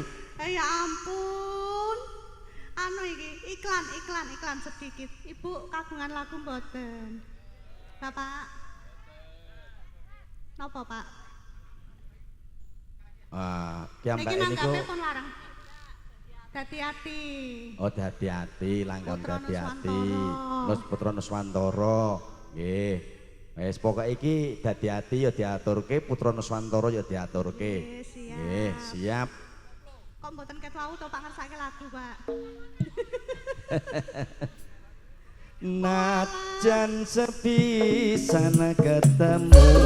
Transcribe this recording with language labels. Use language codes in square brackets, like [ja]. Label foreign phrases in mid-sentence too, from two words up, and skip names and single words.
[jv] Ya ampun. Anu iki iklan sedikit. Ibu kagungan lagu mboten. Bapak. Napa, Pak? Ah, ki ambek Niki niku. nanggape pun larang. Hati-hati. Oh, hati-hati, langkon Putra hati-hati. Nuswantara. Nus Putra Nuswantara. Nggih. Wis pokoke iki hati-hati ya diaturke, Putra Nuswantara ya diaturke. Nggih, siap. Nggih, siap. Kok mboten ket wau to Pak ngersake lagu, Pak? Najan sepisan ketemu.